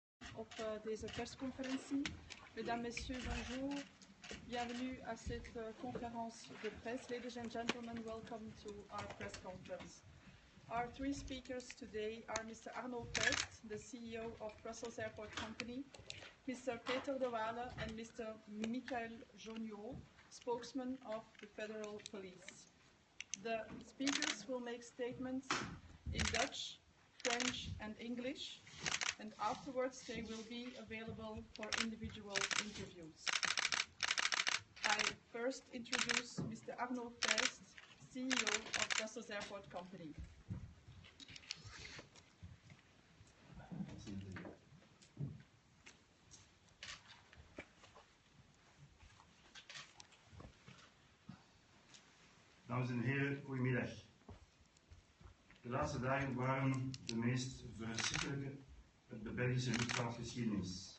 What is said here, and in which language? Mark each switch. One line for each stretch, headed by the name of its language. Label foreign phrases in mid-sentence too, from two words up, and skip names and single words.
Dutch: op deze persconferentie.
French: Mesdames, Messieurs, bonjour. Bienvenue à cette conférence de presse.
English: Ladies and gentlemen, welcome to our press conference. Our three speakers today are Mr. Arno First, the CEO of Brussels Airport Company, Mr. Peter de Waele and Mr. Michael Joniot, spokesman of the Federal Police. The speakers will make statements in Dutch, French and English, and afterwards they will be available for individual interviews. I first introduce Mr. Arno First, CEO of Brussels Airport Company.
Dutch: Dames en heren, goedemiddag. De laatste dagen waren de meest verschrikkelijke uit de Belgische luchtvaartgeschiedenis.